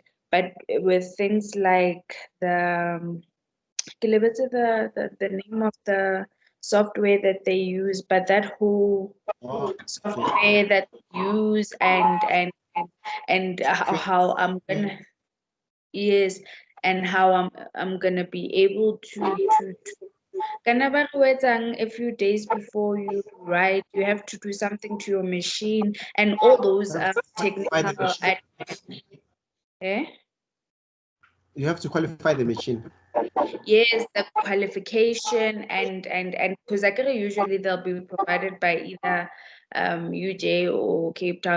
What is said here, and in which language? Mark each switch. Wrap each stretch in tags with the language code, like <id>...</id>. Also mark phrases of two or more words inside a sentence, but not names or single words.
<en>But with things like the name of the software that they use, but that whole software that they use and how I'm gonna yes and how I'm gonna be able to</en> <st>kana ba re o etsang</st> <en>a few days before you write, you have to do something to your machine and all those technical eh? You have to qualify the machine. Yes, the qualification and because usually they'll be provided by either UJ or Cape Town.</en>